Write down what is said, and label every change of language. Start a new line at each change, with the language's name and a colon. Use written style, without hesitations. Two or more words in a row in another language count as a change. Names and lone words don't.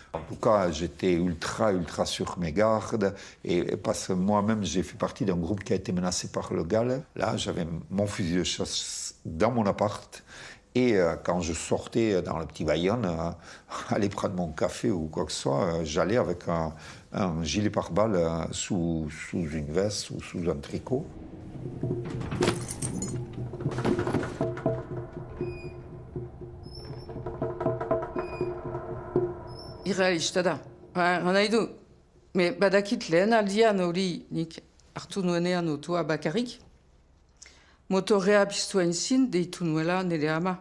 French: En tout cas, j'étais ultra sur mes gardes, et parce que moi-même, j'ai fait partie d'un groupe qui a été menacé par le GAL. Là, j'avais mon fusil de chasse dans mon appart, et quand je sortais dans le Petit Bayonne, aller prendre mon café ou quoi que ce soit, j'allais avec un gilet pare-balles sous une veste ou sous un tricot.
Basque: Irrealista da. Nahi du, me badakit lehen aldian hori nik hartu nuenean otua bakarrik, motorrea piztu aintzin deitu nuela nire ama.